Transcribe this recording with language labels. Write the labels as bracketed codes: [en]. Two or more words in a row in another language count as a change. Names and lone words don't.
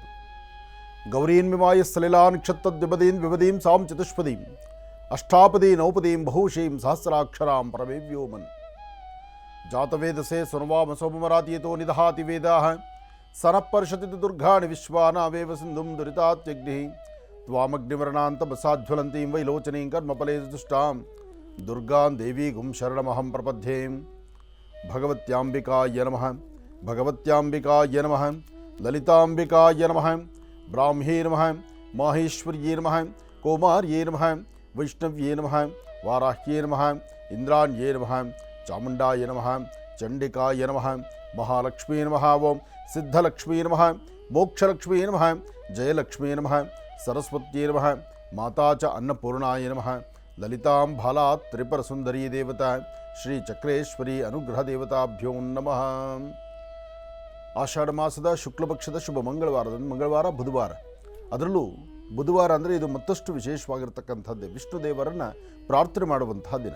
[sa] ಗೌರೀನ್ ವಿಮಾಯ ಸಲಿಲಾನ್ ಕ್ಷತ್ತದ್ವಿಪದೀನ್ ವಿಪದೀಂ ಸಾಂ ಚತುಷ್ಪದೀಂ ಅಷ್ಟಾಪದಿ ನೌಪದೀಂ ಬಹುಶೀಂ ಸಹಸ್ರಾಕ್ಷರಾಂ ಪರಮೇವ್ಯೋಮನ್. ಜಾತವೇದಸೆ ಸುನವಾಮ ಸೋಮರಾತಿಯತೋ ನಿದಹಾತಿ ವೇದಾಃ ಸನಃಪರ್ಷತಿ ದುರ್ಗಾಣಿ ವಿಶ್ವಾನಾವೇವ ಸಿಂಧುಂ ದುರಿತಾತ್ಯಗ್ನಿಃ ತ್ವಾಮಗ್ನಿವರ್ಣಾಂತಮಸಾಜ್ವಲಂತೀಂ ವೈಲೋಚನೀಂ ಕರ್ಮಫಲೇ ದುಷ್ಟಾಂ ದುರ್ಗಾಂ ದೇವೀಗುಂ ಶರಣಮಹಂ ಪ್ರಪದ್ಯೆ. ಭಗವತ್ಯಾಂಬಿಕಾಯ ನಮಃ. ಭಗವತ್ಯಾಂಬಿಕಾಯ ನಮಃ. ಲಲಿತಾಂಬಿಕಾಯ ನಮಃ. ಬ್ರಾಹ್ಮ್ಯೇ ನಮಃ. ಮಾಹೇಶ್ವರ್ಯೇ ನಮಃ. ಕೌಮಾರ್ಯೇ ನಮಃ. ವೈಷ್ಣವ್ಯೇ ನಮಃ. ವಾರಾಹ್ಯೇ ನಮಃ. ಇಂದ್ರಾಣ್ಯೇ ನಮಃ. ಚಾಮುಂಡಾಯ ನಮಃ. ಚಂಡಿಕಾಯ ನಮಃ. ಮಹಾಲಕ್ಷ್ಮೀ ನಮಃ. ಓಂ ಸಿದ್ಧಲಕ್ಷ್ಮೀ ನಮಃ. ಮೋಕ್ಷಲಕ್ಷ್ಮೀ ನಮಃ. ಜಯಲಕ್ಷ್ಮೀ ನಮಃ. ಸರಸ್ವತ್ಯೇ ನಮಃ. ಮಾತಾ ಚ ಅನ್ನಪೂರ್ಣಾಯ ನಮಃ. ಲಲಿತಾಂ ಬಾಲಾತ್ ತ್ರಿಪುರ ಸುಂದರಿ ದೇವತಾ ಶ್ರೀ ಚಕ್ರೇಶ್ವರಿ ಅನುಗ್ರಹ ದೇವತಾಭ್ಯೋ ನಮಃ. [kn] ಆಷಾಢ ಮಾಸದ ಶುಕ್ಲ ಪಕ್ಷದ ಶುಭ ಮಂಗಳವಾರ ಬುಧವಾರ. ಅದರಲ್ಲೂ ಬುಧವಾರ ಅಂದರೆ ಇದು ಮತ್ತಷ್ಟು ವಿಶೇಷವಾಗಿರ್ತಕ್ಕಂಥದ್ದೇ, ವಿಷ್ಣು ದೇವರನ್ನು ಪ್ರಾರ್ಥನೆ ಮಾಡುವಂತಹ ದಿನ.